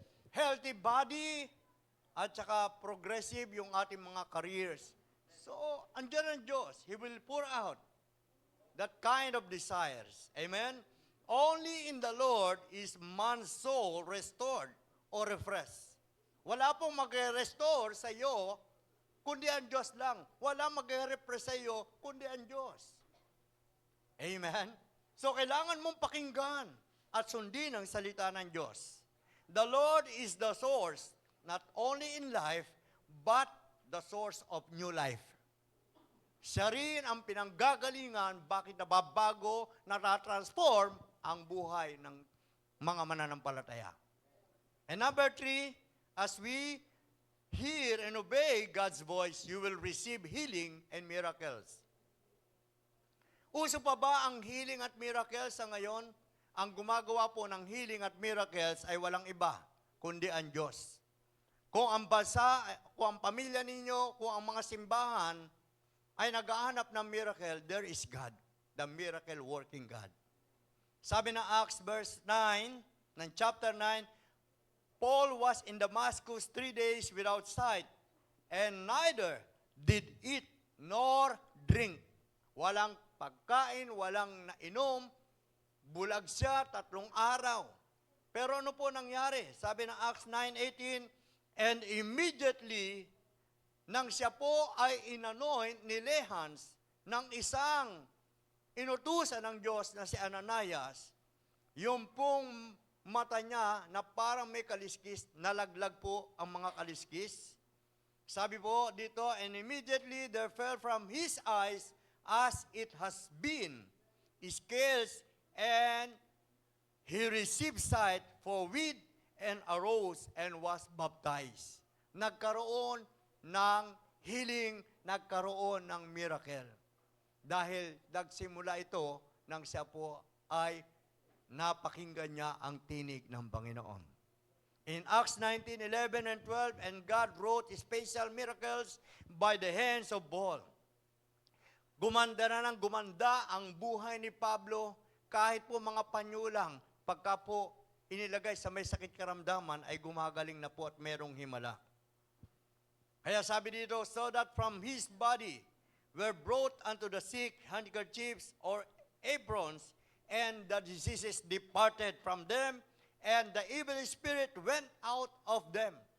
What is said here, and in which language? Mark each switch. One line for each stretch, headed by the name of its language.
English: Healthy body?
Filipino: At saka progressive yung ating mga careers. So, andyan ang Diyos.
English: He will pour out that kind of desires. Amen? Only in the Lord is man's soul restored or refreshed.
Filipino: Wala pong mag-restore sa iyo, kundi ang Diyos lang. Wala mag-refresh sa iyo, kundi ang Diyos. Amen? So, kailangan mong pakinggan at sundin ang salita ng Diyos.
English: The Lord is the source, not only in life, but the source of new life.
Filipino: Siya rin ang pinanggagalingan bakit nababago, natatransform ang buhay ng mga mananampalataya.
English: And number 3, as we hear and obey God's voice, you will receive healing and miracles.
Filipino: Uso pa ba ang healing at miracles sa ngayon? Ang gumagawa po ng healing at miracles ay walang iba, kundi ang Diyos. Kung ang bansa, kung ang pamilya ninyo, kung ang mga simbahan ay naghahanap ng miracle,
English: there is God, the miracle-working God.
Filipino: Sabi ng
English: Acts verse 9, ng chapter 9, Paul was in Damascus 3 days without sight, and neither did eat nor drink.
Filipino: Walang pagkain, walang nainom, bulag siya 3 araw. Pero ano po nangyari? Sabi ng Acts 9:18,
English: and immediately,
Filipino: nang siya po ay inanoint ni Lehans ng isang inutusan ng Diyos na si Ananias, yung pong mata niya na parang may kaliskis, nalaglag po ang mga kaliskis. Sabi po dito,
English: and immediately there fell from his eyes as it has been scales, and he received sight forthwith and arose and was baptized.
Filipino: Nagkaroon ng healing, nagkaroon ng miracle. Dahil nagsimula ito nang siya po ay napakinggan niya ang tinig ng Panginoon.
English: In Acts 19:11 and 12, and God wrought special miracles by the hands of Paul.
Filipino: Gumanda na ng gumanda ang buhay ni Pablo, kahit po mga panyulang, pagka po inilagay sa may sakit karamdaman, ay gumagaling na po at merong himala. Kaya sabi dito,
English: so that from his body were brought unto the sick handkerchiefs or aprons, and the diseases departed from them, and the evil spirit went out of them.